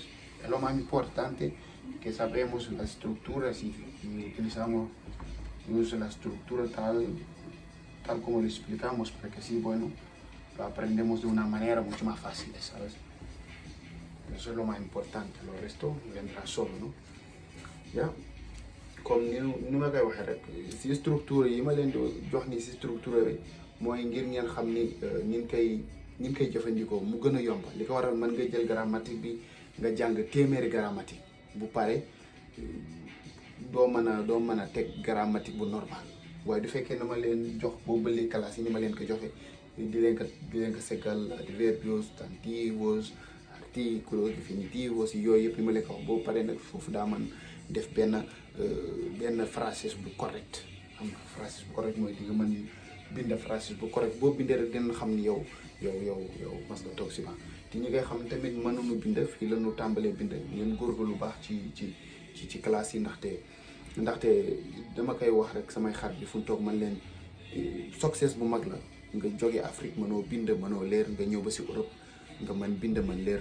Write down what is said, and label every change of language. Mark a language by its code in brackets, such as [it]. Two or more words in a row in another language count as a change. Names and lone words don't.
[es] Es lo más importante, que sabemos las estructuras y utilizamos la estructura tal como lo explicamos, para que sí, bueno, lo aprendemos de una manera mucho más fácil, ¿sabes? Eso es lo más importante, lo resto vendrá solo, ¿no? ¿Ya? [wo] Comme ni ma koy waxee rek si structure yi ma leen di jox ni si structure bi mooy ngir ngeen xam ni ni ñu koy jëfandikoo mu gën a yomb. li ko waral mën nga jël grammatique bi nga jàng téeméeri grammatique bu pare doo mën a teg grammatique bu normal. waaye du fekkee na ma leen jox boobu ba léegi classe yi ni ma leen ko joxe di leen ko seggal [es] adverbios, sustantivos, artículos, definitivos [wo] yi yooyu yëpp ni ma leen ko wax boobu pare nag foofu daa mën def benn phrase bu correct. xam nga phrase bu correct mooy di nga mën bind phrase bu correct boo bindee rek dinañ xam ni yow mas nga toog si ba te ñi ngay xam tamit mënuñu bind fii la ñu tàmbalee bind ngeen góorgóorlu lu baax ci classe yi ndaxte dama koy wax rek samay xarit bi fu mu toog man leen succès bu mag la nga jóge Afrique mënoo bind mënoo leer nga ñëw ba si Europe nga mën bind mën leer.